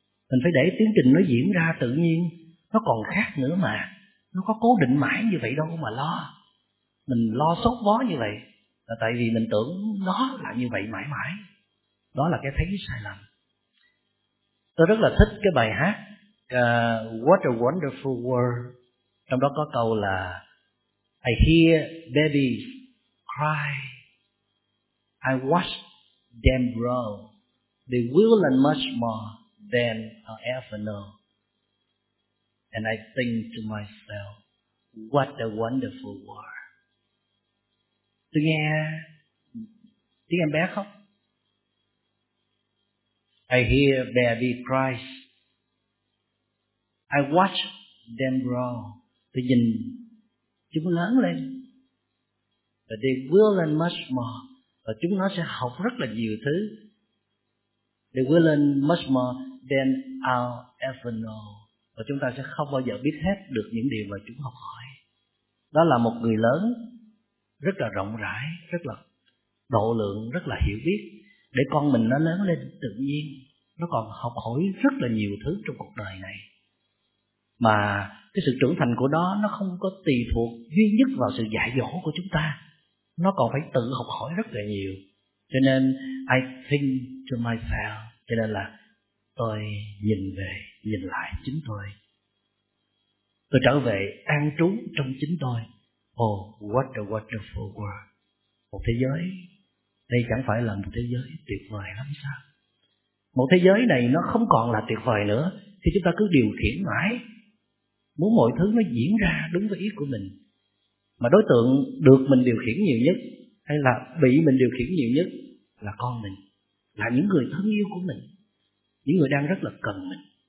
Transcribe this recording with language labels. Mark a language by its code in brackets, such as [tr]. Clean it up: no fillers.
[vi] Mình phải để tiến trình nó diễn ra tự nhiên. Nó còn khác nữa mà, nó có cố định mãi như vậy đâu mà lo. Mình lo sốt vó như vậy là tại vì mình tưởng nó là như vậy mãi mãi. Đó là cái thấy sai lầm. Tôi rất là thích cái bài hát What a Wonderful World. Trong đó có câu là [en] I hear babies cry, I watch them grow, they will learn much more than I ever know. And I think to myself, what a wonderful world. [vi] Tôi nghe tiếng em bé khóc. [en] I hear baby cries, I watch them grow. [vi] Tôi nhìn chúng lớn lên. [en] But they will learn much more. [vi] Và chúng nó sẽ học rất là nhiều thứ. [en] They will learn much more then I'll ever know. [vi] Và chúng ta sẽ không bao giờ biết hết được những điều mà chúng học hỏi. Đó là một người lớn rất là rộng rãi, rất là độ lượng, rất là hiểu biết. Để con mình nó lớn lên tự nhiên, nó còn học hỏi rất là nhiều thứ trong cuộc đời này. Mà cái sự trưởng thành của nó không có tùy thuộc duy nhất vào sự dạy dỗ của chúng ta. Nó còn phải tự học hỏi rất là nhiều. Cho nên [en] I think to myself, [vi] cho nên là tôi nhìn về, nhìn lại chính tôi. Tôi trở về an trú trong chính tôi. [en] Oh, what a wonderful world. [vi] Một thế giới, đây chẳng phải là một thế giới tuyệt vời lắm sao? Một thế giới này nó không còn là tuyệt vời nữa, thì chúng ta cứ điều khiển mãi, muốn mọi thứ nó diễn ra đúng với ý của mình. Mà đối tượng được mình điều khiển nhiều nhất, hay là bị mình điều khiển nhiều nhất, là con mình, là những người thân yêu của mình, những người đang rất là cần mình.